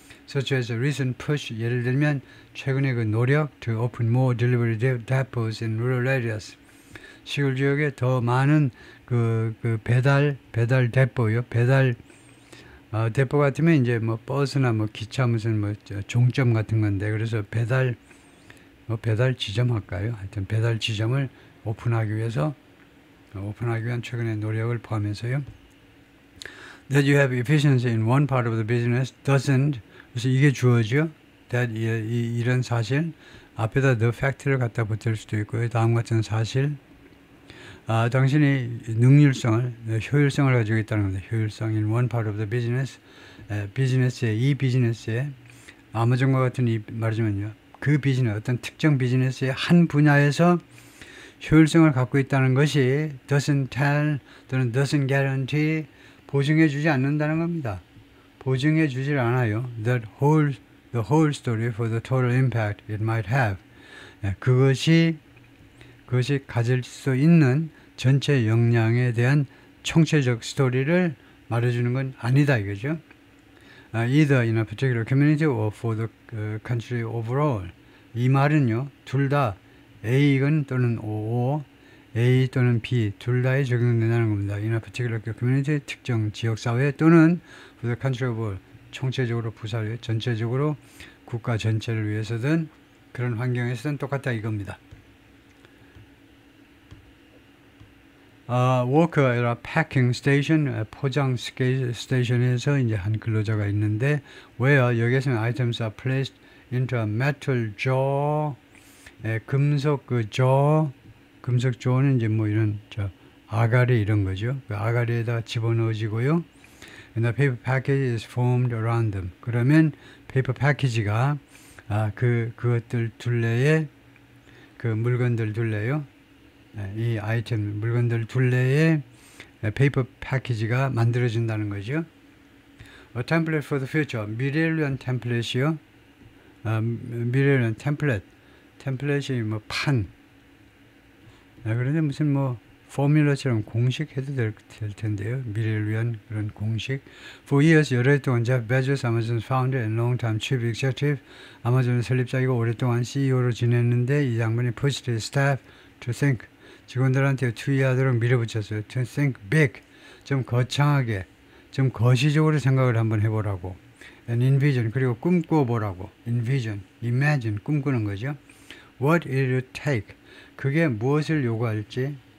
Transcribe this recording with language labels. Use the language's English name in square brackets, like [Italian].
[English] Such as a recent push [Korean] 예를 들면 최근의 그 노력 [English] to open more delivery depots in rural areas [Korean] 시골 지역에 더 많은 그 배달 데포요 데포 같으면 이제 뭐 버스나 뭐 기차 무슨 종점 같은 건데 그래서 배달 지점 할까요? 하여튼 배달 지점을 오픈하기 위한 최근의 노력을 포함해서요. [English] That you have efficiency in one part of the business doesn't [Korean] 그래서 이게 주어죠. that 이런 사실 앞에다 the fact를 갖다 붙일 수도 있고요. 다음 같은 사실 당신이 능률성을 효율성을 가지고 있다는 겁니다. 효율성 [English] in one part of the business [Korean] 이 비즈니스에 아마존과 같은 이 말하자면요. 그 비즈니스 어떤 특정 비즈니스의 한 분야에서 효율성을 갖고 있다는 것이 [English] doesn't tell [Korean] 또는 [English] doesn't guarantee [Korean] 보증해 주지 않는다는 겁니다. 보증해 주질 않아요. [English] the whole story for the total impact it might have. [Korean] 그것이 가질 수 있는 전체 역량에 대한 총체적 스토리를 말해주는 건 아니다 이거죠. [English] Either in a particular community or for the country overall. [Korean] 이 말은요, 둘 다 A건 또는 O, A 또는 B 둘 다에 적용된다는 겁니다. [English] In a particular community, [Korean] 특정 지역사회 또는 [English] for the country overall, [Korean] 총체적으로 부사회, 전체적으로 국가 전체를 위해서든 그런 환경에서든 똑같다 이겁니다. [English] worker at a packing station, [Korean] 포장 스테이션에서 이제 한 근로자가 있는데, where 여기에서는 [English] items are placed into a metal jaw, [Korean] 금속 금속 jaw,는 이제 뭐 이런 아가리 이런 거죠. 그 아가리에다 집어넣어지고요. [English] And the paper package is formed around them. [Korean] 그러면 페이퍼 패키지가 그것들 둘레에 그 물건들 둘레요. 이 아이템 물건들 둘레에 페이퍼 패키지가 만들어진다는 거죠. [English] A template for the future. [Korean] 미래를 위한 템플릿이요. 미래를 위한 템플릿이 뭐 판. 그런데 무슨 뭐 포뮬러처럼 공식 해도 될 텐데요. 미래를 위한 그런 공식. [English] For years 여러 해 동안 Jeff Bezos, Amazon's founder and long-time chief executive, [Korean] 아마존 설립자이고 오랫동안 CEO로 지냈는데 이 양반이 [English] pushed his staff to think. [Korean] 직원들한테 투의하도록 밀어붙였어요. [English] To think big. [Korean] 좀 거창하게, 좀 거시적으로 생각을 한번 해보라고. [English] And envision. [Korean] 그리고 꿈꿔보라고. [English] envision, imagine. [Korean] 꿈꾸는 거죠. [English] What it would take. [Korean] 그게 무엇을 요구할지.